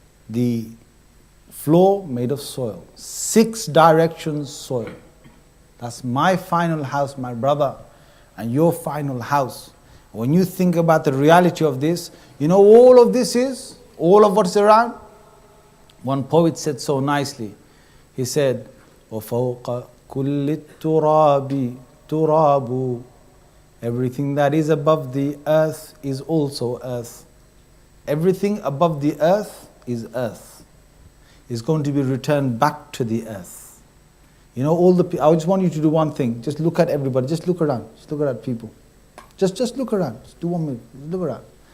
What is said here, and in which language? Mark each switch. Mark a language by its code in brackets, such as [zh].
[en] The floor made of soil. 6 directions soil. That's my final house, my brother, and your final house. When you think about the reality of this, all of this is, all of what's around. One poet said so nicely. He said, [ar] وَفَوْقَ كُلِّ التُّرَابِ تُرَابُ. [en] Everything that is above the earth is also earth. Everything above the earth is earth. It's going to be returned back to the earth. I just want you to do one thing. Just look at everybody. Just look around. Just look at people. Just look around. Just do 1 minute. Just look around.